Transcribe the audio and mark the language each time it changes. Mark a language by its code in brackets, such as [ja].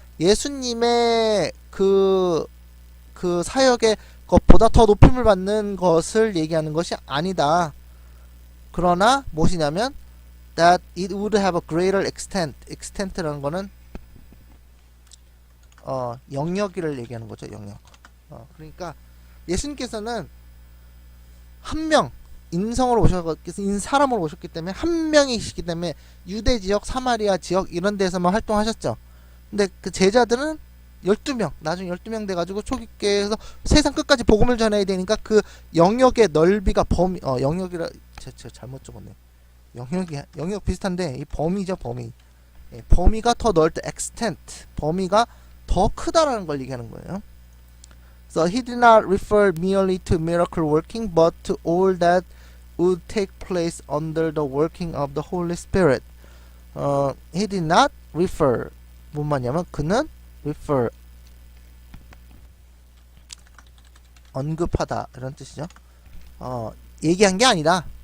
[ko] 예수님의 그 사역의 것보다 더 높임을 받는 것을 얘기하는 것이 아니다. 그러나 무엇이냐면 [en] that it would have a greater extent. [ko] extent라는 거는 영역을 얘기하는 거죠. 영역. 그러니까 예수님께서는 한 명 인성으로 사람으로 오셨기 때문에 한 명이시기 때문에 유대 지역, 사마리아 지역 이런 데서만 활동하셨죠. 근데 그 제자들은 12명, 나중에 12명 돼가지고 초기께에서 세상 끝까지 복음을 전해야 되니까 그 영역의 넓이가 영역이라 제가 잘못 적었네. 영역 비슷한데 이 범위죠, 범위. 범위가 더 넓다, extent. 범위가 더 크다라는 걸 얘기하는 거예요. [en] So he did not refer merely to miracle working, but to all that would take place under the working of the Holy Spirit. He did not refer. [ko] 뭔 말이냐면 그는 refer 언급하다 이런 뜻이죠. 얘기한 게 아니다.